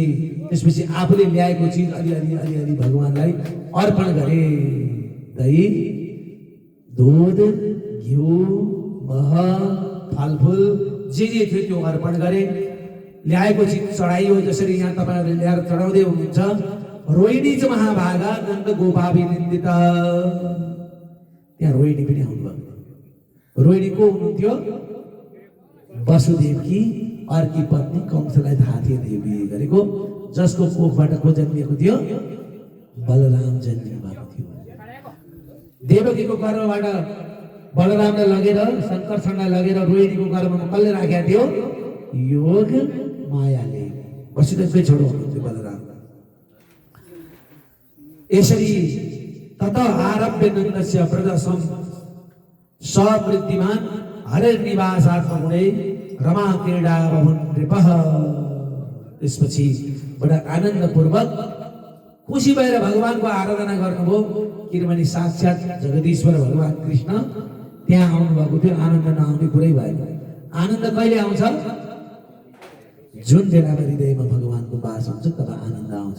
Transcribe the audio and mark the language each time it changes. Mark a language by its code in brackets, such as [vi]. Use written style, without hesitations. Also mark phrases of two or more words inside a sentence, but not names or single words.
[ne] त्यसपछि आफूले ल्याएको चिज अलि भगवान्लाई अर्पण गरे। दही, दूध, घिउ, मह, फलफुल जे थियो त्यो अर्पण गरे। ल्याएको चिज चढाइयो। जसरी यहाँ तपाईँहरूले ल्याएर चढाउँदै हुनुहुन्छ। [sa] रोहिणी च महाभागा नन्द गोपावि निन्दित। [ne] त्यहाँ रोहिणी पनि आउनुभयो। रोहिणी को हुनुहुन्थ्यो? वसुदेवकी अर्की पत्नी कंसलाई धाथे देवी गरेको, जसको कोखबाट को जन्मिएको थियो? बलराम जन्मिनु भएको थियो। देवकीको गर्भबाट बलरामलाई लगेर शङ्करसँगलाई लगेर रोहिणीको गर्भमा कसले राखेको थियो? योग मायाले। वसुदेवकै छोरो हुनुहुन्थ्यो बलराम। [sa] यसरी तत आरभ्य नन्दस्य प्रदर्शन सवृद्धिमान हरिर्निवासात्मगुणे रमा क्रीडा भवन नृपः। [ne] त्यसपछि बडा आनन्दपूर्वक खुसी भएर भगवानको आराधना गर्नुभयो। किनभने साक्षात् जगदीश्वर भगवान कृष्ण त्यहाँ आउनुभएको थियो। आनन्द नआउने कुरै भएन। आनन्द कहिले आउँछ? जुन बेलामा हृदयमा भगवानको वास हुन्छ तब आनन्द आउँछ।